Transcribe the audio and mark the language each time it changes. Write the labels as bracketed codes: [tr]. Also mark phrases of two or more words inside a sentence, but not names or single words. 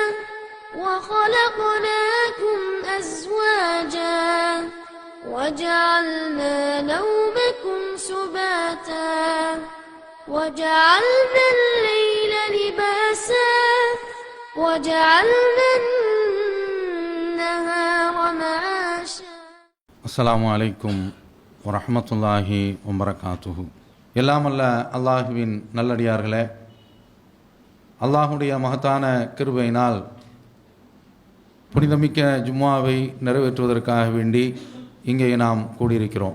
[ar] وخلقناكم أزواجا وجعلنا نومكم سباتا وجعلنا الليل لباسا وجعلنا النهار معاشا. السلام عليكم ورحمة الله وبركاته. [ta] எல்லாம் அல்ல அல்லாஹுவின் நல்லடியார்களே, அல்லாஹுடைய மகத்தான கிருபையினால் புனிதமிக்க ஜும்மாவை நிறைவேற்றுவதற்காக வேண்டி இங்கே நாம் கூடியிருக்கிறோம்.